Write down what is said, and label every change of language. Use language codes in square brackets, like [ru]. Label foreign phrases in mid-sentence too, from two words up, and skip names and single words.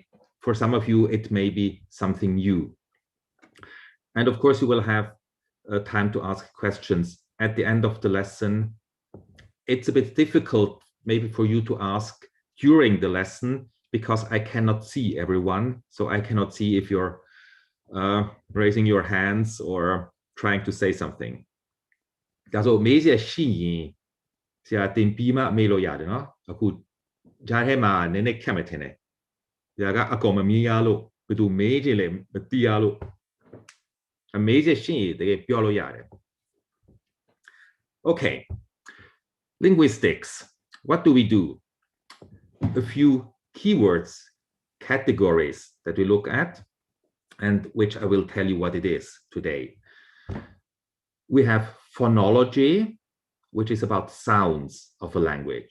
[en] For some of you, it may be something new. And of course, you will have time to ask questions at the end of the lesson. It's a bit difficult maybe for you to ask during the lesson because I cannot see everyone. So I cannot see if you're raising your hands or trying to say something. [my] ဒါဆိုမေးစရာရှိရင်ဆရာတင်ပြီးမှမေးလို့ရတယ်နော်အခုဂျားထဲမှာနည်းနည်းခက်မှထင်တယ်ဆရာကအကောင်မမြင်ရလို့ဘယ်သူမေးချင်လဲမသိရလို့အမေးစရာရှိရင်တကယ်ပြောလို့ရတယ် [en] Okay, linguistics. What do we do? A few keywords, categories that we look at, and which I will tell you what it is today. We have phonology, which is about sounds of a language.